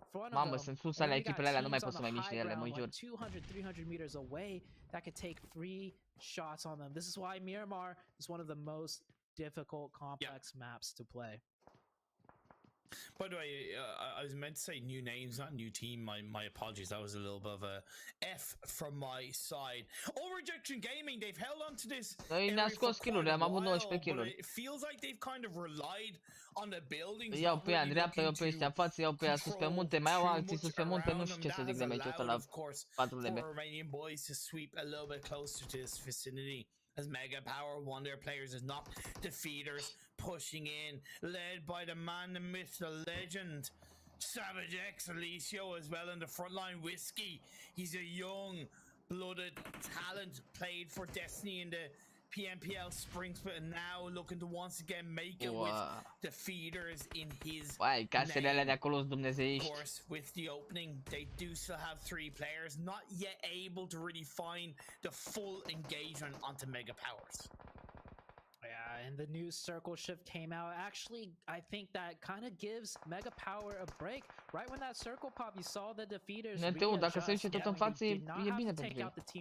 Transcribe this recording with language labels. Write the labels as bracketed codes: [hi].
[ro] Mamă, sunt sus alea echipele alea, nu mai pot să mai miște ele, mă jur. [en] 200-300 meters away that could take free shots on them. This is why Miramar is one of the most difficult, complex maps to play. By the way, I was meant to say new names, not new team. My apologies. That was a little bit of a F from my side. All Rejection Gaming, they've held on to this. [ro] Ne-a scos kill-uri, am avut 19 kill-uri. [en] It feels like they've kind of relied on the buildings. [ro] Iau pe ea în dreapta, iau pe ăștia în față, iau pe ea sus pe munte, mai au alții sus pe munte, nu știu ce să zic de meciul ăsta la 4 [en] Romanian boys to sweep a little bit closer to this vicinity. As Mega Power, one of their players is not defeaters, pushing in, led by the man, the myth, the legend, Savage X, Alicio as well in the front line. Whiskey, he's a young-blooded talent, played for Destiny in the PMPL Spring Split, and now looking to once again make it with the feeders in his [ro] casele de acolo dumnezeiști. [en] Of course, with the opening, they do still have 3 players, not yet able to really find the full engagement onto Mega Powers. Yeah, and the new circle shift came out. Actually, I think that kind of gives Mega Power a break. Right when that circle pop, you saw the defeaters [ro] dacă se duce tot în față, e bine pentru ei.